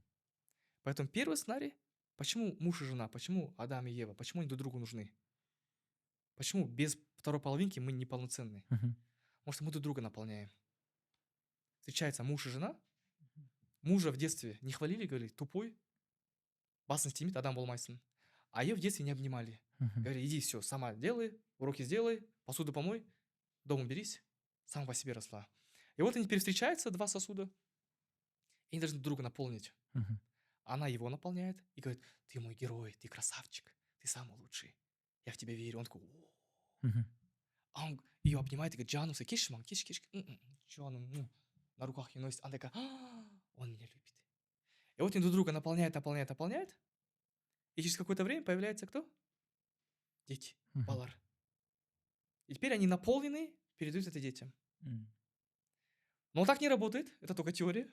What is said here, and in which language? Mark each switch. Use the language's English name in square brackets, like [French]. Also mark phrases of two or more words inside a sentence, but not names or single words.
[Russian] Поэтому первый сценарий, почему муж и жена, почему Адам и Ева, почему они друг другу нужны? Почему без второй половинки мы неполноценны? Мгм. Потому что мы друг друга наполняем. Встречается муж и жена, мужа в детстве не хвалили, говорили, тупой, [Kazakh] басын істемейді, адам болмайсың. [Russian] А ее в детстве не обнимали. Мгм. Говорили, иди все, сама делай, уроки сделай, посуду помой, дом уберись, сама по себе росла. И вот они теперь встречаются, два сосуда, и они должны друг друга наполнить. Мгм. Она его наполняет и говорит, ты мой герой, ты красавчик, ты самый лучший, я в тебя верю. Он такой, «О». Мгм. А он ее обнимает и говорит, Джану, кеш, мам, кеш. Джану, на руках ее носит. Она такая, он меня любит. И вот они друг друга наполняют. И через какое-то время появляется кто? Дети, Мгм. [Kazakh] балар. [Russian] И теперь они наполнены, передают это детям. Но так не работает, это только теория.